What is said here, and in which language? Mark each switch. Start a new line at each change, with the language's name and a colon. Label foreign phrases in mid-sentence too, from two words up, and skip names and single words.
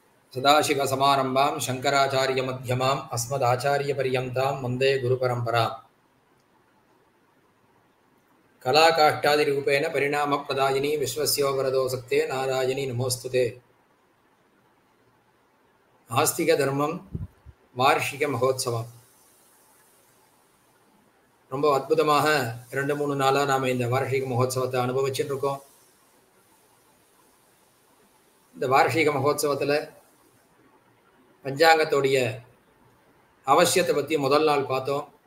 Sanskrit: सदाशिवसमारम्भां शङ्कराचार्यमध्यमाम् अस्मदाचार्यपर्यन्तां वन्दे गुरुपरम्पराम् कलाकाष्ठादिरूपेण परिणामप्रदायिनी विश्वस्योवरदोसक्ते नारायणी नमोऽस्तुते।
Tamil: ஆஸ்திகதர்மம் வார்ஷிக மகோத்சவம் ரொம்ப அற்புதமாக 2-3 நாளாக நாம் இந்த வார்ஷிக மகோத்சவத்தை அனுபவிச்சுட்டு இருக்கோம். இந்த வார்ஷிக மகோத்சவத்தில் பஞ்சாங்கத்தோடைய அவசியத்தை பற்றி முதல் நாள் பார்த்தோம்.